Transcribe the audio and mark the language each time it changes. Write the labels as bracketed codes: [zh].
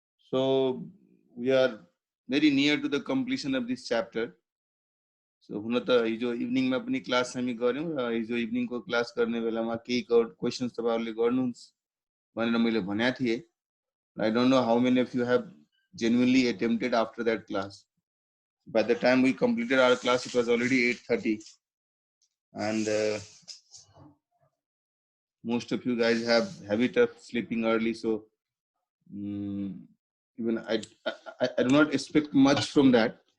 [en] So we are very near to the completion of this chapter. [ne] So हुन त हिजो इभिनिङमा पनि क्लास हामी गर्यौं र हिजो इभिनिङको क्लास गर्ने बेलामा केही क्वेशन्स तपाईहरुले गर्नुहुन्छ भनेर मैले भनेको थिए. [en] I don't know how many of you have genuinely attempted after that class. By the time we completed our class, it was already 8:30, and most of you guys have habit of sleeping early. So even I do not expect much from that.